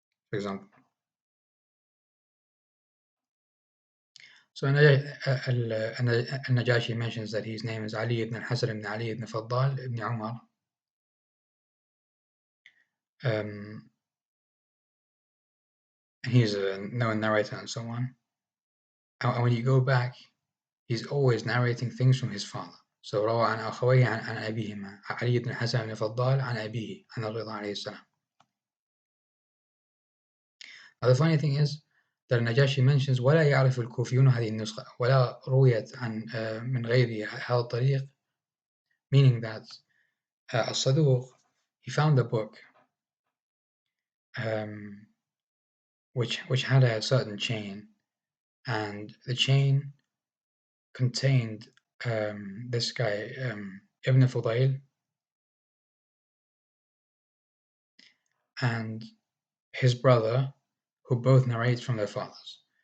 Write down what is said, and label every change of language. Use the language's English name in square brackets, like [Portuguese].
[English] For example, so Najashi mentions that his name is Ali ibn Hasan ibn Ali ibn Faddal ibn Umar. And he's a known narrator and so on. And when you go back, he's always narrating things from his father. [Arabic] So روى عن أخويه عن أبيهما علي بن حسن بن فضال عن أبيه عن الرضا عليه السلام. [English] Now the funny thing is that Najashi mentions [Arabic] ولا يعرف الكوفيون هذه النسخة ولا رويت عن من غير هذا الطريق [English] meaning that As-Saduq, he found a book which had a certain chain, and the chain contained this guy, Ibn Fudayl, and his brother, who both narrate from their fathers.